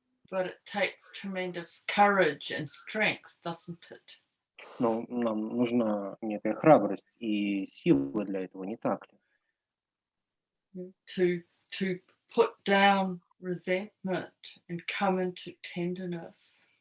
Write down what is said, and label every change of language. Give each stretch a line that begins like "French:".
English: But it takes tremendous courage and strength, doesn't it?
Russian: Но нам нужна некая храбрость и сила для этого, не так ли?
English: To put down resentment and come into tenderness.